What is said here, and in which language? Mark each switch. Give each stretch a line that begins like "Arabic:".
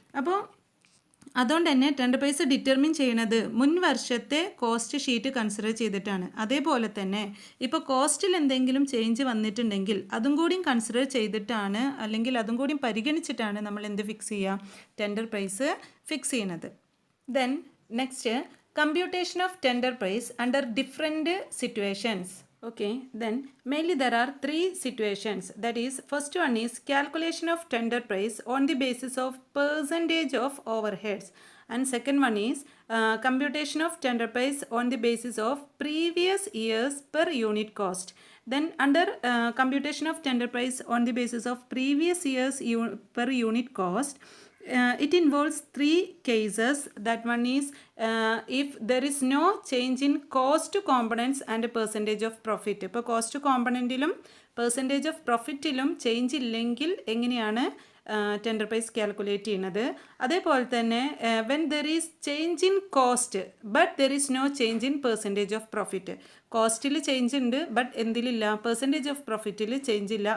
Malayalam: അപ്പോൾ അതുകൊണ്ട് തന്നെ ടെൻഡർ പ്രൈസ് ഡിറ്റർമിൻ ചെയ്യുന്നത് മുൻ വർഷത്തെ കോസ്റ്റ് ഷീറ്റ് കൺസിഡർ ചെയ്തിട്ടാണ്. അതേപോലെ തന്നെ ഇപ്പോൾ കോസ്റ്റിൽ എന്തെങ്കിലും ചേഞ്ച് വന്നിട്ടുണ്ടെങ്കിൽ അതും കൂടി കൺസിഡർ ചെയ്തിട്ടാണ് അല്ലെങ്കിൽ അതും കൂടി പരിഗണിച്ചിട്ടാണ് നമ്മൾ എന്ത് ഫിക്സ് ചെയ്യുക, ടെൻഡർ പ്രൈസ് ഫിക്സ് ചെയ്യുന്നത്.
English: Then next computation of tender price under different situations. Okay, then mainly there are three situations. That is, first one is calculation of tender price on the basis of percentage of overheads, and second one is computation of tender price on the basis of previous years per unit cost. Then under computation of tender price on the basis of previous years per unit cost, it involves three cases. That one is if there is no change in cost components and percentage of profit.
Malayalam: ഇപ്പോൾ cost കോമ്പണൻറ്റിലും percentage of പ്രോഫിറ്റിലും change ഇല്ലെങ്കിൽ എങ്ങനെയാണ് tender price calculate ചെയ്യുന്നത്. അതേപോലെ തന്നെ
English: When there is change in cost but there is no change in percentage of profit.
Malayalam: കോസ്റ്റിൽ change ഉണ്ട് but എന്തിലില്ല, percentage of പ്രോഫിറ്റിൽ change ഇല്ല.